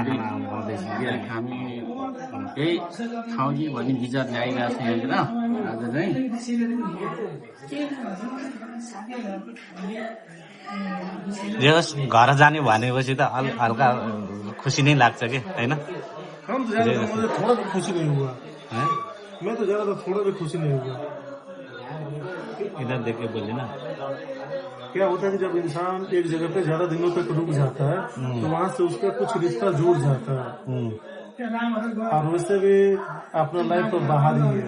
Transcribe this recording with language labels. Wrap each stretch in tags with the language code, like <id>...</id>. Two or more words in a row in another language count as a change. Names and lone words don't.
<ne>हामी यही ठाउँ कि भन्ने विचार ल्याइरहेको छ यहाँनिर आज चाहिँ। जे होस् घर जाने भनेपछि त हल्का खुसी नै लाग्छ कि होइन।</ne> <hi>हम तो ज्यादा मुझे थोड़ा भी खुशी नहीं हुआ, हैं? मैं तो ज्यादा थोड़ा भी खुशी नहीं हुआ। इधर देख के बोलिए ना। क्या होता है कि जब इंसान एक जगह पे ज्यादा दिनों तक रुक जाता है तो वहाँ से उसका कुछ रिश्ता जुड़ जाता है, और वैसे भी अपना लाइफ तो बाहर ही है।</hi>